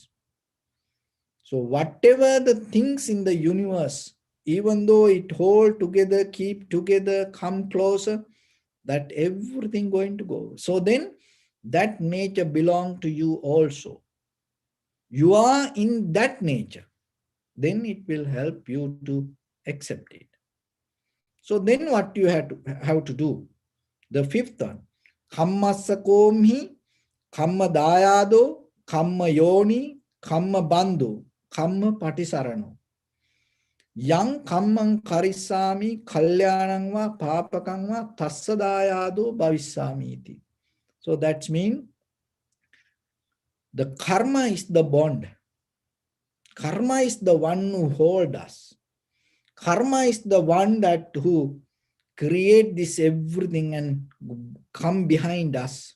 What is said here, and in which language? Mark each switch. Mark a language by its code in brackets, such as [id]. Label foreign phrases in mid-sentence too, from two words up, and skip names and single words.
[en] So whatever the things in the universe, even though it hold together, keep together, come closer, that everything going to go. So then that nature belongs to you also. You are in that nature. Then it will help you to accept it. So then what you have to do? The fifth one, [pi] kammassa komhi, kamma dayado, kamma yoni, kamma bandhu, kamma patisarano. Yang kammang karisami, kalyanang va, papakang va, tassa dayado bhavissami iti. [en] So that means the karma is the bond. Karma is the one who holds us. Karma is the one that who create this everything and come behind us.